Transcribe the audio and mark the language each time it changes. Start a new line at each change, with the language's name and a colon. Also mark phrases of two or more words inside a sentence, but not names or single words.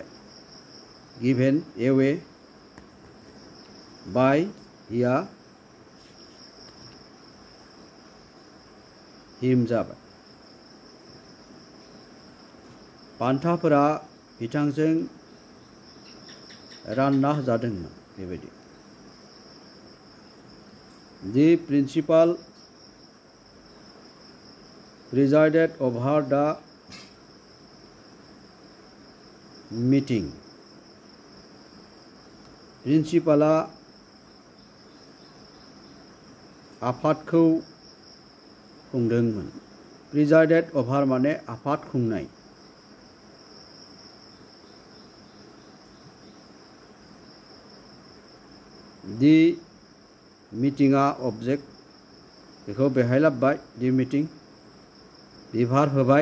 English: given away by hia him जाबाय।
Bodo: बान्थाफोरा बिथांजों रानना होजादोंमोन बेबायदि।
English: The principal presided over the meeting,
Bodo: प्रिन्सिपाला आफादखौ खुंदोंमोन।
English: presided over
Bodo: माने आफाद खुंनाय।
English: the meeting object,
Bodo: बेखौ बेहाय लाबोबाय,
English: the meeting be verb
Bodo: होबाय।